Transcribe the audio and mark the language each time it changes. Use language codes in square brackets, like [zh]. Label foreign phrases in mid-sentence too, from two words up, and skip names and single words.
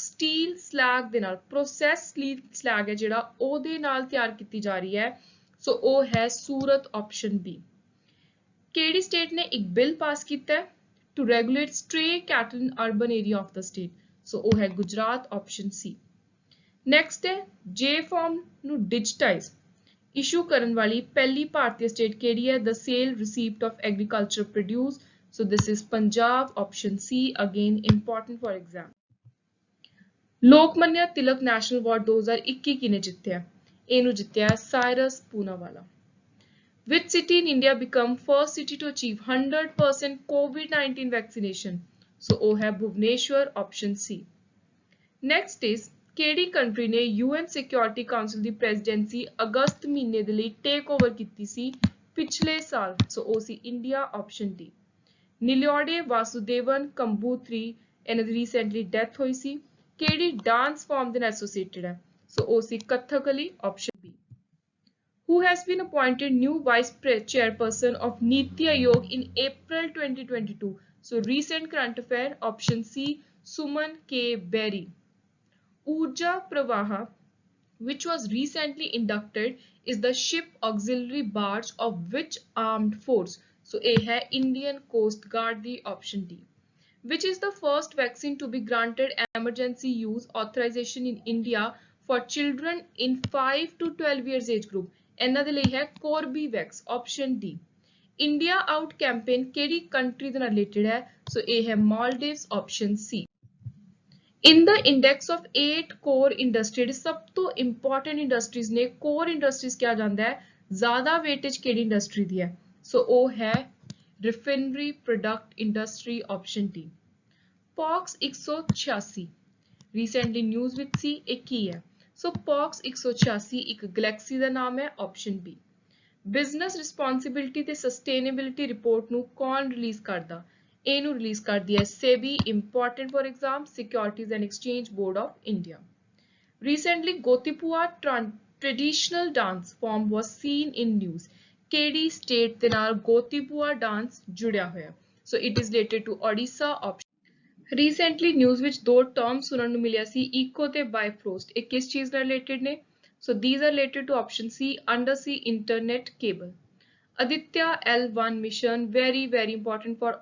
[en] steel slag [pa] ਦੇ ਨਾਲ [en] process steel slag [pa] ਹੈ ਜਿਹੜਾ ਉਹਦੇ ਨਾਲ ਤਿਆਰ ਕੀਤੀ ਜਾ ਰਹੀ ਹੈ ਸੋ ਉਹ ਹੈ ਸੂਰਤ [en] option B [pa] ਕਿਹੜੀ ਸਟੇਟ ਨੇ ਇੱਕ ਬਿੱਲ ਪਾਸ ਕੀਤਾ ਹੈ [en] to regulate stray cattle in urban area of the state [pa] ਸੋ ਉਹ ਹੈ ਗੁਜਰਾਤ [en] option C next [pa] ਹੈ ਜੇ ਫਾਰਮ ਨੂੰ [en] digitize issue [pa] ਕਰਨ ਵਾਲੀ ਪਹਿਲੀ ਭਾਰਤੀ ਸਟੇਟ ਕਿਹੜੀ ਹੈ [en] the sale receipt of agriculture produce so this is Punjab option C again important for exam ਲੋਕਮਾਨਿਆ ਤਿਲਕ ਨੈਸ਼ਨਲ ਅਵਾਰਡ 2021 [pa] ਕਿਨੇ ਜਿੱਤਿਆ ਇਹਨੂੰ ਜਿੱਤਿਆ [en] ਸਾਇਰਸ ਪੂਨਾਵਾਲਾ which city in India become first city to achieve 100% COVID-19 vaccination so [pa] ਉਹ ਹੈ [en] ਭੁਵਨੇਸ਼ਵਰ option C next is [pa] ਕਿਹੜੀ ਕੰਟਰੀ ਨੇ UN ਸਿਕਿਉਰਿਟੀ ਕਾਉਂਸਲ ਦੀ ਪ੍ਰੈਜ਼ੀਡੈਂਸੀ ਅਗਸਤ ਮਹੀਨੇ ਦੇ ਲਈ [en] take over [pa] ਕੀਤੀ ਸੀ ਪਿਛਲੇ ਸਾਲ ਸੋ ਉਹ ਸੀ ਇੰਡੀਆ [en] option D [pa] ਨੀਲਿਓਡੇ ਵਾਸੁਦੇਵਨ ਕੰਬੂਥਰੀ ਇਹਨਾਂ ਦੀ [en] recently death [pa] ਹੋਈ ਸੀ ਕਿਹੜੀ [en] dance form [pa] ਦੇ ਨਾਲ ਐਸੋਸੀਏਟਡ ਹੈ ਸੋ ਉਹ ਸੀ ਕਥਕਲੀ [en] option B who has been appointed new vice chairperson of Niti Aayog in April 2022 so recent current affair option C Suman K Berry Urja Pravaha which was recently inducted is the ship auxiliary barge of which armed force so A है Indian Coast Guard the option D which is the first vaccine to be granted emergency use authorization in India for children in 5 to 12 years age group [pa] ਇਹਨਾਂ ਦੇ ਲਈ ਹੈ [en] Corbevax option D India out campaign [pa] ਕਿਹੜੀ ਕੰਟਰੀ ਦੇ ਨਾਲ ਰਿਲੇਟਡ ਹੈ ਸੋ ਇਹ ਹੈ [en] Maldives option C in the index of 8 core industries [pa] ਸਭ ਤੋਂ [en] important industries [pa] ਨੇ [en] core industries [pa] ਕਿਹਾ ਜਾਂਦਾ ਹੈ ਜ਼ਿਆਦਾ weightage ਕਿਹੜੀ ਇੰਡਸਟਰੀ ਦੀ ਹੈ ਸੋ ਉਹ ਹੈ [en] refinery product industry option D POX 186 recently news [pa] ਵਿੱਚ ਸੀ ਇਹ ਕੀ ਹੈ ਸੋ POX 186 ਇੱਕ ਗੈਲੈਕਸੀ ਦਾ ਨਾਮ ਹੈ [en] option B [pa] ਬਿਜ਼ਨਸ ਰਿਸਪੌਂਸਿਬਿਲਿਟੀ ਤੇ ਸਸਟੇਨੇਬਿਲਿਟੀ ਰਿਪੋਰਟ ਨੂੰ ਕੌਣ ਰਿਲੀਜ਼ ਕਰਦਾ ਇਹਨੂੰ ਰਿਲੀਜ਼ ਕਰਦੀ ਹੈ SEBI [en] important for exam Securities and Exchange Board of India recently Gotipua traditional dance form was seen in news [pa] ਕਿਹੜੀ ਸਟੇਟ ਦੇ ਨਾਲ ਗੋਤੀਪੁਆ ਡਾਂਸ ਜੁੜਿਆ ਹੋਇਆ [en] so it is related to Odisha option recently news [pa] ਵਿੱਚ ਦੋ ਟਰਮ ਸੁਣਨ ਨੂੰ ਮਿਲਿਆ ਸੀ ਇਕੋ ਤੇ ਬਾਈਫਰੋਸਟ ਇਹ ਕਿਸ ਚੀਜ਼ ਨਾਲ ਰਿਲੇਟਡ ਨੇ [en] so these are related to option C under sea internet cable ਅਦਿੱਤਿਆ L1 mission very important for